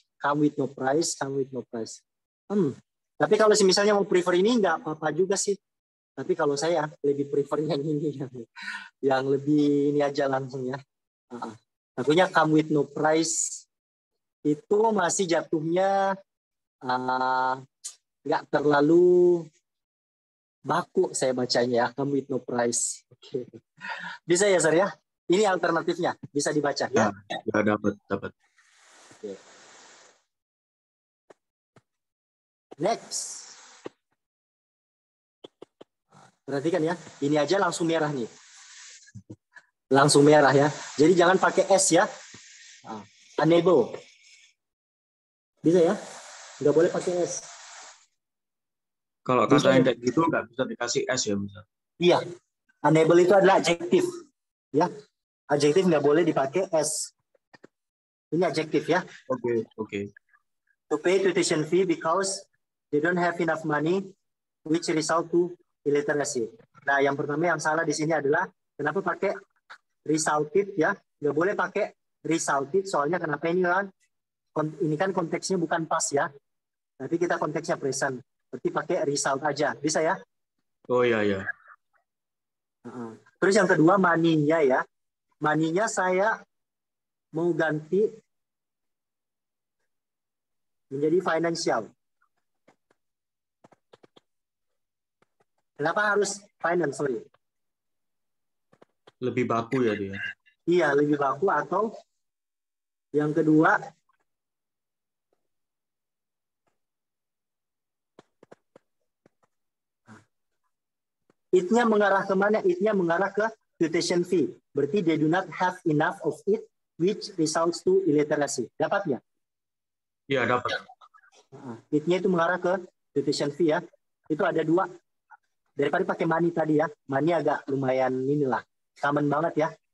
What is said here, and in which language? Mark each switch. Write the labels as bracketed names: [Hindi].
[English] Come with no price, come with no price. [Indonesian] Tapi kalau misalnya mau prefer ini nggak apa-apa juga sih. Tapi kalau saya lebih prefer yang ini, yang lebih ini aja langsung ya. Tentunya [English] come with no price [Indonesian] itu masih jatuhnya nggak terlalu baku saya bacanya ya. [English] Come with no price. [Indonesian] Oke. Bisa ya, Sir ya? Ini alternatifnya bisa dibaca ya. Ya dapat. Oke. [English] Next. [Indonesian] Perhatikan ya, ini aja langsung merah nih. Langsung merah ya. Jadi jangan pakai S ya. Unable. Bisa ya? Nggak boleh pakai S. Kalau kata yang kayak gitu nggak bisa dikasih S ya misal. Iya. Unable itu adalah adjektif. Ya. Adjektif nggak boleh dipakai S. Ini adjektif ya. Oke. [English] To pay tuition fee because they don't have enough money, which result to illiteracy. [Indonesian] Nah, yang pertama yang salah di sini adalah kenapa pakai resulted ya? Nggak boleh pakai resulted, soalnya kenapa ini kan konteksnya bukan past ya, tapi kita konteksnya present. Berarti pakai result aja, bisa ya? Oh iya. Terus yang kedua money-nya ya, money-nya saya mau ganti menjadi financial. Kenapa harus finance? Sorry. Lebih baku ya dia. Iya, lebih baku atau yang kedua it-nya mengarah ke mana? It-nya mengarah ke tuition fee. [English] Berarti they do not have enough of it, which results to illiteracy. [Indonesian] Dapat ya? Iya, dapat. It-nya itu mengarah ke tuition fee ya. Itu ada dua. Daripada pakai money tadi ya. Money agak lumayan inilah. Common banget ya.